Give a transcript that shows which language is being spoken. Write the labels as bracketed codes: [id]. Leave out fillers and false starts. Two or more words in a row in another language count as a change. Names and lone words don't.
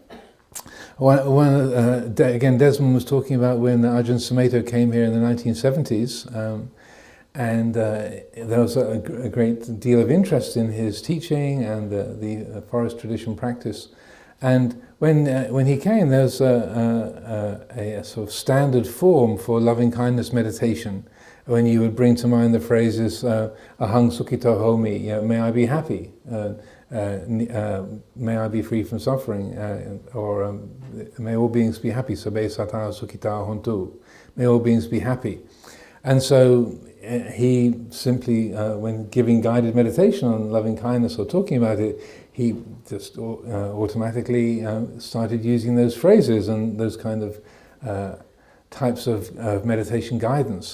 [en] Again, Desmond was talking about when Ajahn Sumedho came here in the 1970s, and there was a great deal of interest in his teaching and the forest tradition practice. And when he came, there was a sort of standard form for loving kindness meditation, when you would bring to mind the phrases [pi] ahang sukhito homi, [en] may I be happy, may I be free from suffering, or may all beings be happy, [pi] sabe sata sukhita hontu, [en] may all beings be happy. And so he simply, when giving guided meditation on loving kindness or talking about it, he just automatically started using those phrases and those kind of types of meditation guidance.